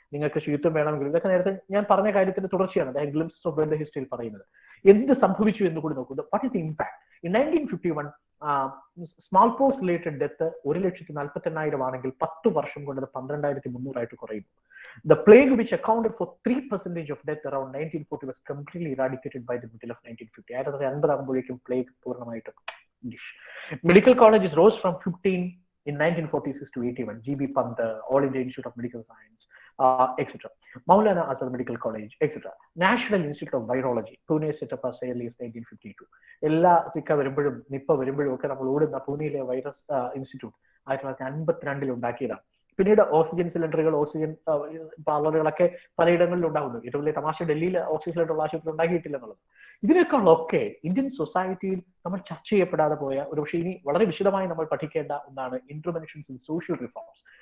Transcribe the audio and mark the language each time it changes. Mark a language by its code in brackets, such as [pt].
[ml] നിങ്ങൾക്ക് ശുചിത്വം വേണമെങ്കിൽ, ഇതൊക്കെ നേരത്തെ ഞാൻ പറഞ്ഞ കാര്യത്തിന്റെ തുടർച്ചയാണ് അദ്ദേഹം ഗ്ലിംപ്സസ് ഓഫ് വേൾഡ് ഹിസ്റ്ററിയിൽ പറയുന്നത്. എന്ത് സംഭവിച്ചു എന്ന് കൂടി നോക്കുന്നത്. [en] What is the impact? In 1951 smallpox related death [ml] 1,48,000 ആണെങ്കിൽ 10 വർഷം കൊണ്ട് 12,300 കുറയുന്നു. [en] The plague, which accounted for 3% of death around 1940, was completely eradicated by the middle of 1950. [ml] 1950 ആകുമ്പോഴേക്കും പ്ലേഗ് പൂർണ്ണമായിട്ടും. [en] Medical colleges rose from 15 in 1946 to 81. GB Pant, All India Institute of Medical Science, etc. Maulana Azhar Medical College, etc. National Institute of Virology, Pune, set up as early as 1952. [ml] എല്ലാ Zika വരുമ്പോഴും Nipah വരുമ്പോഴും ഒക്കെ നമ്മൾ ഓടുന്ന പൂനെയിലെ virus institute 1952 ഉണ്ടാക്കിയതാണ്. പിന്നീട് oxygen സിലിണ്ടറുകൾ, ഓക്സിജൻ പാർലറുകളൊക്കെ പലയിടങ്ങളിലും ഉണ്ടാകുന്നു. ഏറ്റവും വലിയ തമാശ ഡൽഹിയിൽ ഓക്സിജൻ സിലിണ്ടർ ആശുപത്രി ഉണ്ടാക്കിയിട്ടില്ല എന്നുള്ളത്. ഇതിനേക്കാളൊക്കെ ഇന്ത്യൻ സൊസൈറ്റിയിൽ നമ്മൾ ചർച്ച ചെയ്യപ്പെടാതെ പോയ, ഒരു പക്ഷേ ഇനി വളരെ വിശദമായി നമ്മൾ പഠിക്കേണ്ട ഒന്നാണ് ഇന്റർവെൻഷൻസ് ഇൻ സോഷ്യൽ റിഫോംസ്.